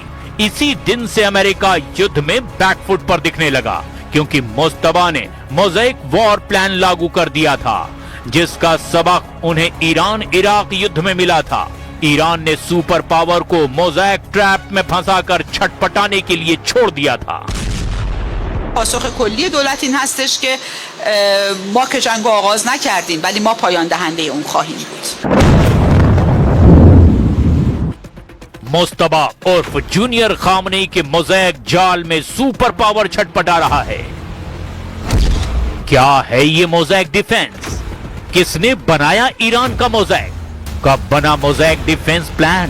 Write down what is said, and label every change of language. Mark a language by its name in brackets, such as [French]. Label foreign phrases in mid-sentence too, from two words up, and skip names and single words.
[Hindi] इसी दिन से अमेरिका युद्ध में बैकफुट पर दिखने लगा, क्योंकि मुस्तबा ने [English] mosaic war plan [Hindi] लागू कर दिया था, जिसका सबक उन्हें ईरान इराक युद्ध में मिला था। ईरान ने [English] super power [Hindi] को [English] mosaic trap [Hindi] में फंसाकर छटपटाने के लिए छोड़ दिया था। [Persian] پاسخ کلی دولت این هستش که ما که جنگ آغاز نکردیم ولی ما پایان دهنده اون خواهیم بود. [Hindi] मुस्तबा उर्फ जूनियर खामनेई के मोज़ैक जाल में [English] super power [Hindi] छटपटा रहा है। क्या है ये [English] mosaic defense? [Hindi] किसने बनाया ईरान का मोज़ैक? कब बना [English] mosaic defense plan?